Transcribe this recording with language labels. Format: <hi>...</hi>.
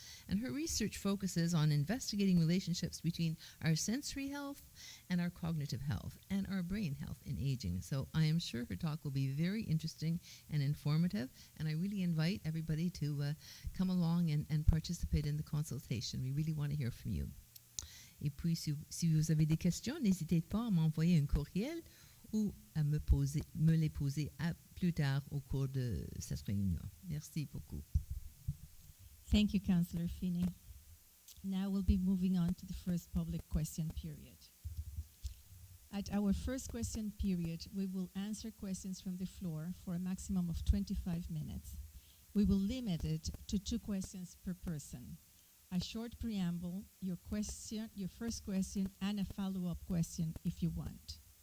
<en>And her research focuses on investigating relationships between our sensory health and our cognitive health and our brain health in aging. So I am sure her talk will be very interesting and informative, and I really invite everybody to come along and participate in the consultation. We really want to hear from you.</en> <fr>Et puis, si vous avez des questions, n'hésitez pas à m'envoyer un courriel ou à me les poser plus tard au cours de cette réunion. Merci beaucoup.</fr> <en>Thank you, Councillor Finney. Now we'll be moving on to the first public question period. At our first question period, we will answer questions from the floor for a maximum of 25 minutes. We will limit it to 2 questions per person. A short preamble, your first question, and a follow-up question if you want.</en>